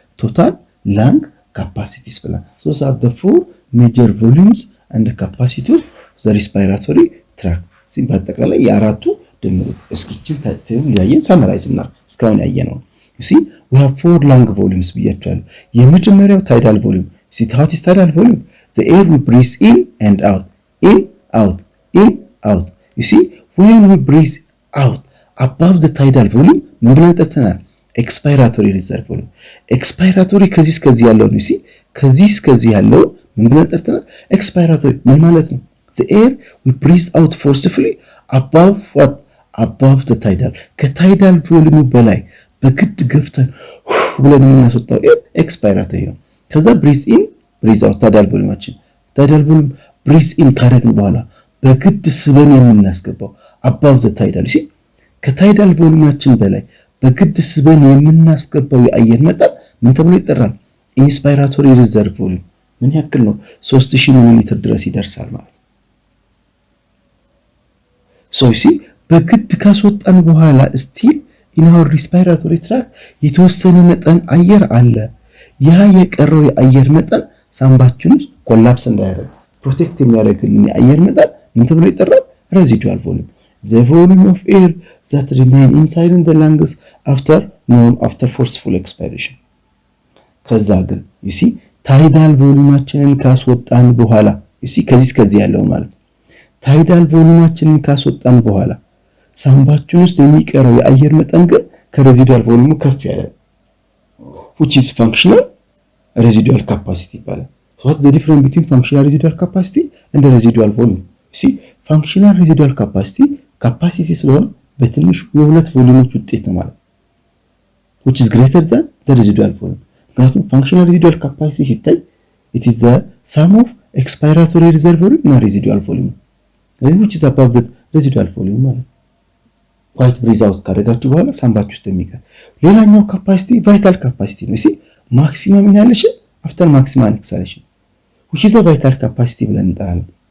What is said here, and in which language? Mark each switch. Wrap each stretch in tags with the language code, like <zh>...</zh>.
<en>total lung capacities ብለን። so are the four major volumes and the capacity of the respiratory tract</en> <am>ሲም በጠቅላላ የአራቱ ድምር እስኪችን ታተም ያየን ሳመራይዝ እና እስካሁን ያየነው</am> <en>you see we have four lung volumes</en> <am>ብያችኋለሁ። የመጀመሪያው</am> <en>tidal volume see what is tidal volume? the air we breathe in and out in out in out. you see when we breathe out above the tidal volume</en> <am>ምን ብለን ጠርተናል?</am> <en>expiratory reserve volume.</en> <am>expiratory ከዚህ እስከዚህ ያለው ነው</am> <en>you see</en> <am>ከዚህ እስከዚህ ያለው ምን ብለን ጠርተናል? expiratory ምን ማለት ነው?</am> <en>the air we breathe out forcefully above what? above the tidal</en> <am>ከታይዳል ቮሊዩም በላይ በግድ ገፍተን ብለን የምናስወጣው ኤር ኤክስፓይራቶሪ ነው። ከዛ</am> <en>breathe in breathe out</en> <am>ታይዳል ቮሊዩማችን ታይዳል ቮሊዩም</am> <en>breathe in</en> <am>ካደረግን በኋላ በግድ ስበን የምናስገባው</am> <en>above the tidal see</en> <am>ከታይዳል ቮሊዩማችን በላይ በግድ ስበን የምናስገባው የአየር መጠን ምን ተብሎ ይጠራል? ኢንስፓይራቶሪ ሪዘርቭ ቮሊዩም ምን ያክል ነው? 3000 ሚሊ ሊትር ድረስ ይደርሳል ማለት ነው።</am> <en>so you see</en> <am>በግድ ካስወጣን በኋላ</am> <en>still in our respiratory tract</en> <am>የተወሰነ መጠን አየር አለ። ያ የቀረው የአየር መጠን ሳምባችን ውስጥ ኮላፕስ እንዳያደርግ ፕሮቴክት የሚያደርግልን የአየር መጠን ምን ተብሎ ይጠራል?</am> <en>residual volume. the volume of air that remain inside in the lungs after forceful expiration.</en> <am>ከዛ ግን</am> <en>you see</en> <am>ታይዳል ቮሊዩማችንን ካስወጣን በኋላ you see ከዚህ እስከዚህ ያለው ማለት ታይዳል ቮሊዩማችንን ካስወጣን በኋላ ሳምባችን ውስጥ የሚቀረው የአየር መጠን ግን ከሬዚዱዋል ቮሊዩሙ ከፍ ያለ</am> <en>which is functional residual capacity</en> <am>ይባላል።</am> <en>what's the difference between functional residual capacity and residual volume? you see functional residual capacity</en> <am>ስለሆነ በትንሹ የሁለት ቮሊዩሞች ውጤት ነው ማለት</am> <en>which is greater than the residual volume.</en> <am>ምክንያቱም functional residual capacity ሲታይ</am> <en>it is the sum of expiratory reserve volume</en> <am>እና residual volume</am> <en>which is above the residual volume</en> <am>ማለት quiet breathe out ካደረጋችሁ በኋላ ሳምባችሁ ውስጥ የሚቀር ሌላኛው ካፓሲቲ ቫይታል ካፓሲቲ ነው። እሺ ማክሲመም ኢንሃሌሽን አፍተር ማክሲመም ኤክስሃሌሽን</am> <en>which is a vital capacity</en> <am>ብለን እንጠራለን።</am>